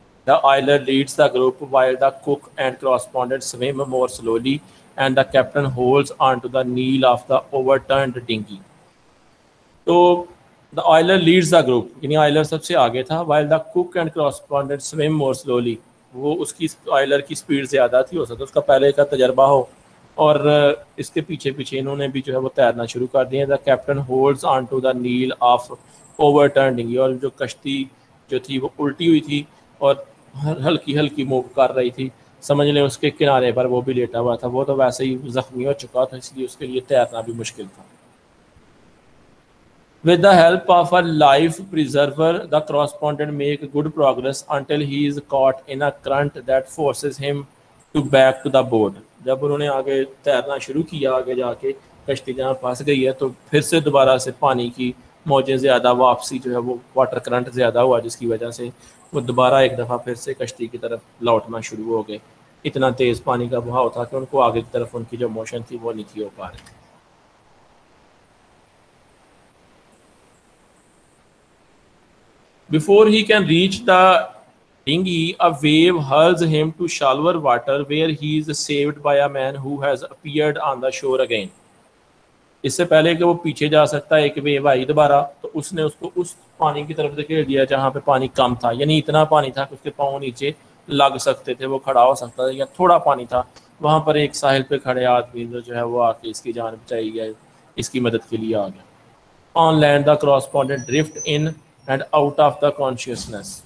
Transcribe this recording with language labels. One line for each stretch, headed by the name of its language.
English: The oiler leads the group while the cook and correspondent swim more slowly and the captain holds onto the keel of the overturned dinghy. تو the oiler leads the group,
Urdu: یعنی آئلر سب سے آگے تھا,
English: while the cook and correspondent swim more slowly.
Urdu: وہ اس کی آئلر کی speed زیادہ تھی, ہو سکتا ہے اس کا پہلے کا تجربہ ہو, اور اس کے پیچھے پیچھے انہوں نے بھی جو ہے وہ تیرنا شروع کر دیا.
English: The captain holds onto the keel of overturned dinghy.
Urdu: اور جو کشتی جو تھی وہ الٹی ہوئی تھی اور ہلکی ہلکی موو کر رہی تھی, سمجھ لیں اس کے کنارے پر وہ بھی لیٹا ہوا تھا. وہ تو ویسے ہی زخمی ہو چکا تھا, اس لیے اس کے لیے تیرنا بھی مشکل تھا.
English: With the help of a life preserver, the correspondent make good progress until he is caught in a current that forces him to back to the boat.
Urdu: جب انہوں نے آگے تیرنا شروع کیا, آگے جا کے کشتی جہاں پھنس گئی ہے تو پھر سے دوبارہ سے پانی کی موجیں زیادہ, واپسی جو ہے وہ واٹر کرنٹ زیادہ ہوا, جس کی وجہ سے وہ دوبارہ ایک دفعہ پھر سے کشتی کی طرف لوٹنا شروع ہو گئے. اتنا تیز پانی کا بہاؤ تھا کہ ان کو آگے کی طرف ان کی جو موشن تھی وہ نہیں تھی ہو پا رہی.
English: Before he can reach the dinghy, a wave hurls him to shallower water where he is saved by a man who has appeared on the shore again.
Urdu: اس سے پہلے کہ وہ پیچھے جا سکتا ہے ایک ویو آئی دوبارہ, تو اس نے اس کو اس پانی کی طرف دھکیل دیا جہاں پہ پانی کم تھا, یعنی اتنا پانی تھا کہ اس کے پاؤں نیچے لگ سکتے تھے, وہ کھڑا ہو سکتا تھا, یا تھوڑا پانی تھا. وہاں پر ایک ساحل پہ کھڑے آدمی جو ہے وہ آ کے اس کی جان بچائی گیا, اس کی مدد کے لیے آ گیا.
English: On land the correspondent drift in and out of the consciousness.